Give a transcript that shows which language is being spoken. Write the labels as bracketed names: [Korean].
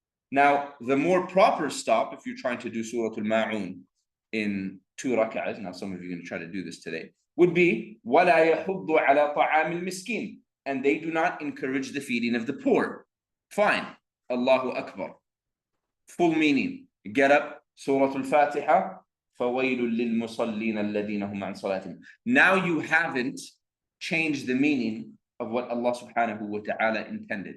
[English] Now, the more proper stop, if you're trying to do Surah Al-Ma'un in 2 rak'ahs, now some of you are going to try to do this today, would be [Arabic] وَلَا يَحُضُّ عَلَى طَعَامِ الْمِسْكِينَ, [English] and they do not encourage the feeding of the poor. Fine. Allahu Akbar. Full meaning. Get up, [Arabic] Surah Al-Fatiha, فَوَيْلٌ لِلْمُصَلِّينَ الَّذِينَ هُمْ عَنْ صَلَاتِهِمْ. [English] Now you haven't changed the meaning of what Allah subhanahu wa ta'ala intended.